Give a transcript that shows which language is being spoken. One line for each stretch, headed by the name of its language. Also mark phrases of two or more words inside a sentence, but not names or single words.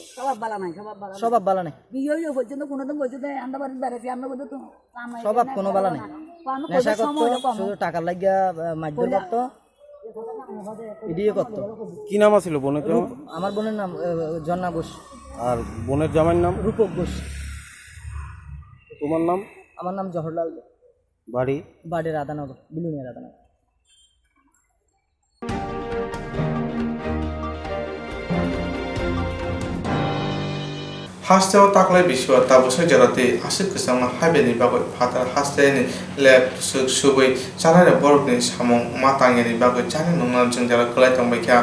Bangla: স্বভাব বালা নাই, স্বভাব কোনো বালা নাই, নেশা করতো, শুধু টাকা লাগিয়া মারধর করতো, এদিকে করতো। কি নাম আছিল বোনের? আমার বোনের নাম জন্না ঘোষ। আর বোনের জামাইয়ের নাম? রূপক ঘোষ। তোমার নাম? আমার নাম জহরলাল। বাড়ি রাধানগর, বিলুনিয়া রাধানগর।
Kok Borok: हास्टेआव ताक्लाय बिसुआ ताबुसै जेराते आसिक गोसांना हाइबेनि बागै फातार हास्टेनि लेब सुबै जानाय बरफनि सामं मातांगेनि बागै जानाय नंना जों जेरा गलाय थांबायखा।